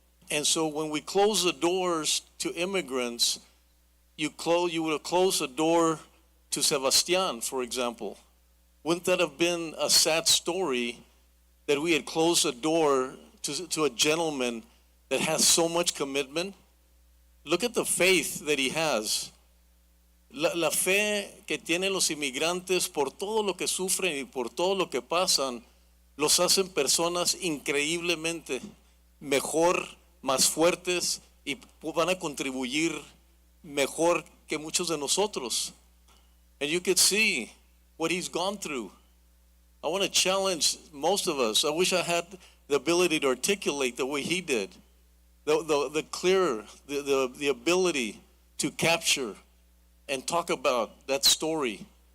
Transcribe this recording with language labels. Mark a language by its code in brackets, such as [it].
[en] And so when we close the doors to immigrants, you would have closed the door to Sebastian, for example. Wouldn't that have been a sad story that we had closed the door to a gentleman that has so much commitment? Look at the faith that he has. [es] La fe que tienen los inmigrantes por todo lo que sufren y por todo lo que pasan, los hacen personas increíblemente mejor, más fuertes, y van a contribuir mejor que muchos de nosotros. [en] and you could see what he's gone through. I want to challenge most of us. I wish I had the ability to articulate the way he did. The clearer, the ability to capture and talk about that story.